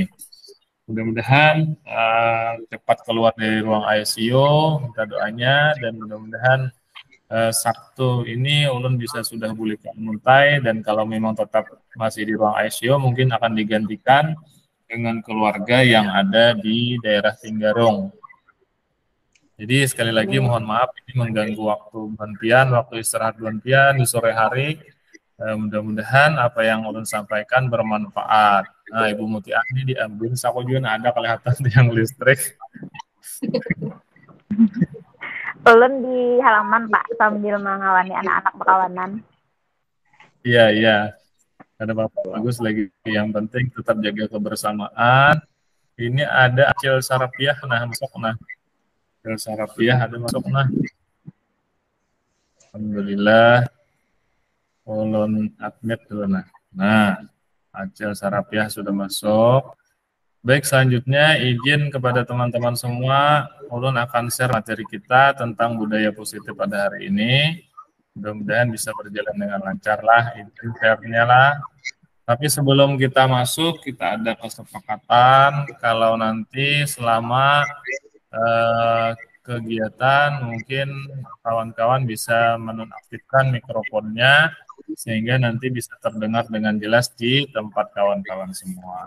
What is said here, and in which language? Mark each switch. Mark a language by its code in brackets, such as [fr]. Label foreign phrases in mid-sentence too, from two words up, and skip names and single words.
[id] Mudah-mudahan cepat keluar dari ruang ICU, minta doanya, dan mudah-mudahan Sabtu ini ulun bisa sudah boleh ke Muntai, dan kalau memang tetap masih di ruang ICU mungkin akan digantikan dengan keluarga yang ada di daerah Tinggarong. Jadi sekali lagi mohon maaf ini mengganggu waktu Bantian, waktu istirahat Bantian di sore hari. Mudah-mudahan apa yang ulun sampaikan bermanfaat. Nah, Ibu Muti Ani diambil, aku juga ada kelihatan tiang listrik. Ulun di halaman Pak sambil mengawani anak-anak berkawanan. Iya. Ada Bapak bagus lagi. Yang penting tetap jaga kebersamaan. Ini ada Acil Sarapiah, masuk Acil Sarapiah ada masuk Alhamdulillah. Ulun admit dulu Nah, Acil Sarapiah sudah masuk. Baik, selanjutnya izin kepada teman-teman semua, ulun akan share materi kita tentang budaya positif pada hari ini. Mudah-mudahan bisa berjalan dengan lancar lah, izin share-nya lah. Tapi sebelum kita masuk, kita ada kesepakatan kalau nanti selama kegiatan mungkin kawan-kawan bisa menonaktifkan mikrofonnya sehingga nanti bisa terdengar dengan jelas di tempat kawan-kawan semua.